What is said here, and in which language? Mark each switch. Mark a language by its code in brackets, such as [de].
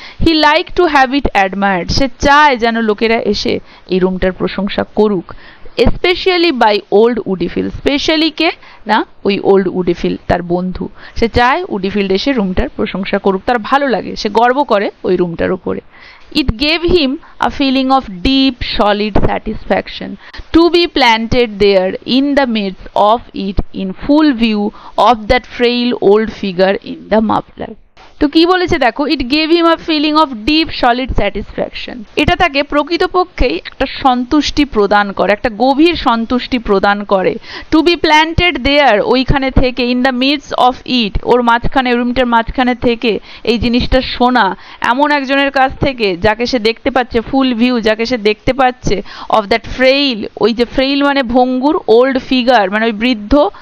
[en] he like to have it admired, [bn] সে চায় যেন লোকেরা এসে এই রুমটার প্রশংসা করুক। [en] specially by old Woodifield, [bn] স্পেশালি কে না, ওই ওল্ড উডিফিল্ড তার বন্ধু, সে চায় উডিফিল্ড এসে রুমটার প্রশংসা করুক, তার ভালো লাগে, সে গর্ব করে ওই রুমটার উপরে। [en] It gave him a feeling of deep, solid satisfaction to be planted there in the midst of it, in full view of that frail old figure in the muffler. [bn] তো কি বলেছে দেখো, [en] it gave him a feeling of deep solid satisfaction, [bn] এটা তাকে প্রকৃতপক্ষেই একটা সন্তুষ্টি প্রদান করে, একটা গভীর সন্তুষ্টি প্রদান করে। [en] to be planted there, [bn] ওইখানে থেকে, [en] in the midst of it, [bn] ওর মাঝখানে, রুমটার মাঝখানে থেকে এই জিনিসটা শোনা, এমন একজনের কাছ থেকে যাকে সে দেখতে পাচ্ছে, ফুল ভিউ যাকে সে দেখতে পাচ্ছে, [en] of that frail, [bn] ওই যে ফ্রেইল মানে ভঙ্গুর, ওল্ড ফিগার মানে ওই বৃদ্ধ